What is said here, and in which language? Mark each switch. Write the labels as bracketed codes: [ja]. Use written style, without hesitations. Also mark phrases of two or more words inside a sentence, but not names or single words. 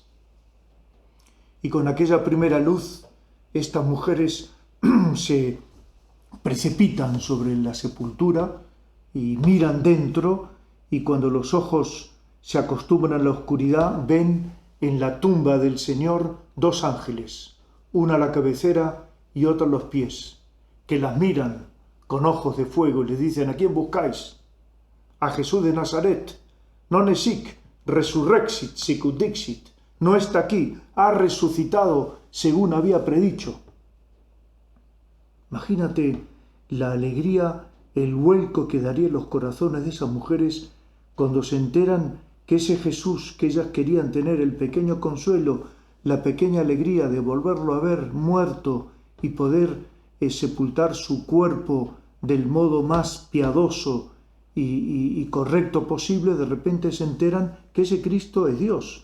[es] Y con aquella primera luz, estas mujeres se precipitan sobre la sepultura y miran dentro, y cuando los ojos se acostumbran a la oscuridad, ven en la tumba del Señor 2 ángeles, una a la cabecera y otra a los pies, que las miran con ojos de fuego, y les dicen: ¿a quién buscáis? A Jesús de Nazaret. [la] Non esic resurrexit sicut dixit. [es] No está aquí, ha resucitado según había predicho. Imagínate la alegría, el vuelco que daría en los corazones de esas mujeres cuando se enteran que ese Jesús que ellas querían tener, el pequeño consuelo, la pequeña alegría de volverlo a ver muerto y poder sepultar su cuerpo del modo más piadoso y correcto posible, de repente se enteran que ese Cristo es Dios.